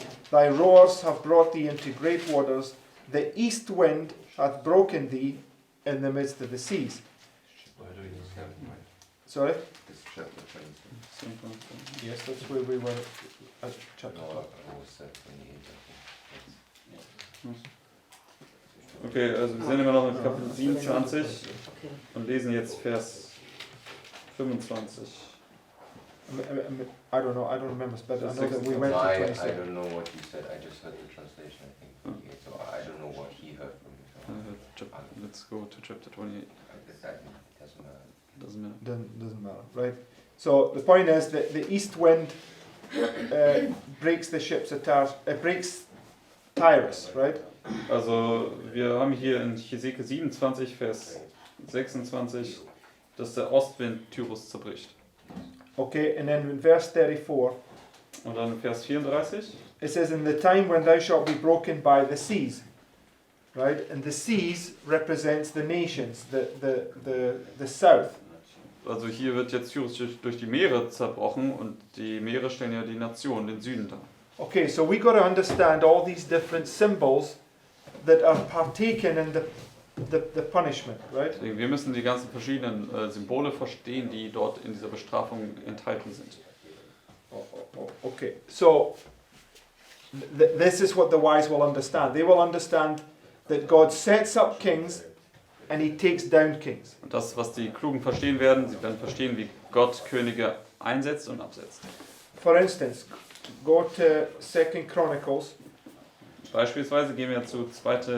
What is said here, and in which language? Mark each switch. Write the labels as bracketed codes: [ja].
[en] Thy roars have brought thee into great waters. The east wind hath broken thee in the midst of the seas." Sorry? This chapter 20. Yes, that's where we were at chapter No, 12. I was 28. [de] Okay, also wir sind immer noch im Kapitel 27 und lesen jetzt Vers 25. [en] I don't know, I don't remember, but I know that we No, went to I 27. don't know what you said. I just heard the translation, I think. Okay, so I don't know what he heard from you. Let's go to chapter 28. It doesn't matter. Doesn't matter. Doesn't matter, right? So the point is that the east wind breaks the ships of breaks Tyrus, right? [de] Also wir haben hier in Hesekiel 27, Vers 26, dass der Ostwind Tyrus zerbricht. [en] Okay, and then in verse 34, [de] Und dann in Vers 34, [en] it says, "In the time when thou shalt be broken by the seas," right? And the seas represents the nations, the south. [de] Also hier wird jetzt Tyrus durch die Meere zerbrochen und die Meere stellen ja die Nation, den Süden dar. [en] Okay, so we got to understand all these different symbols that are partaken in the punishment, right? [de] Deswegen, wir müssen die ganzen verschiedenen Symbole verstehen, die dort in dieser Bestrafung enthalten sind. [en] Okay, so this is what the wise will understand. They will understand that God sets up kings and he takes down kings. [de] Und das, was die Klugen verstehen werden, sie werden verstehen, wie Gott Könige einsetzt und absetzt. [en] For instance, go to 2 Chronicles. [de] Beispielsweise gehen wir zu 2.